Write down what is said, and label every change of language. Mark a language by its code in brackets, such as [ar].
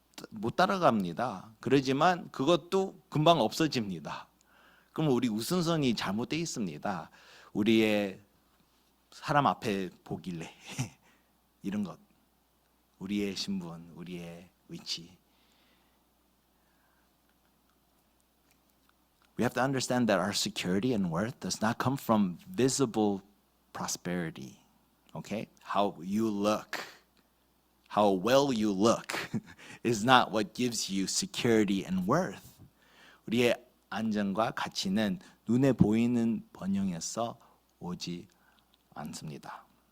[ko] 못 따라갑니다. 그러지만 그것도 금방 없어집니다. 그럼 우리 우선순위 잘못되어 있습니다. 우리의 사람 앞에 보길래 이런 것, 우리의 신분, 우리의 위치. [en] We have to understand that our security and worth does not come from visible prosperity. Okay? How you look, how well you look is not what gives you security and worth. [ko] 우리의 안정과 가치는 눈에 보이는 번영에서 오지 않습니다.